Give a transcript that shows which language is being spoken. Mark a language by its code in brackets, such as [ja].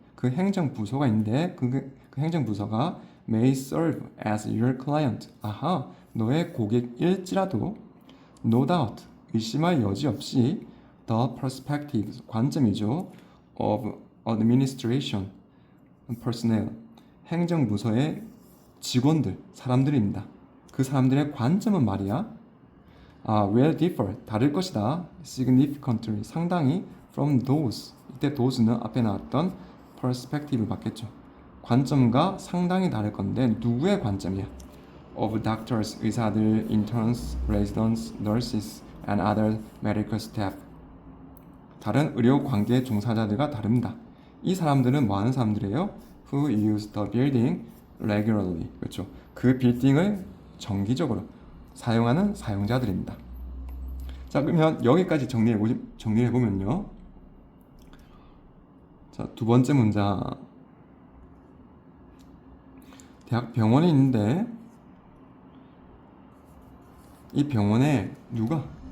[ko] 그 행정부서가 있는데 그 행정부서가 [en] may serve as your client, [ko] 너의 고객일지라도 [en] no doubt, [ko] 의심할 여지 없이 [en] the perspectives, [ko] 관점이죠, [en] of administration personnel, [ko] 행정부서의 직원들, 사람들입니다. 그 사람들의 관점은 말이야 [en] will differ, [ko] 다를 것이다, significantly, 상당히 [en] from those, [ko] 이때 those는 앞에 나왔던 perspective 맞겠죠. 관점과 상당히 다를 건데 누구의 관점이야? [en] of doctors, [ko] 의사들, [en] interns, residents, nurses, and other medical staff, [ko] 다른 의료 관계 종사자들과 다릅니다. 이 사람들은 뭐 하는 사람들이에요? [en] who use the building regularly, 그렇죠. [ko] 그 빌딩을 정기적으로 사용하는 사용자들입니다. 자, 그러면 여기까지 정리해보면요. 자, 두 번째 문장. 대학병원이 있는데 이 병원에 누가?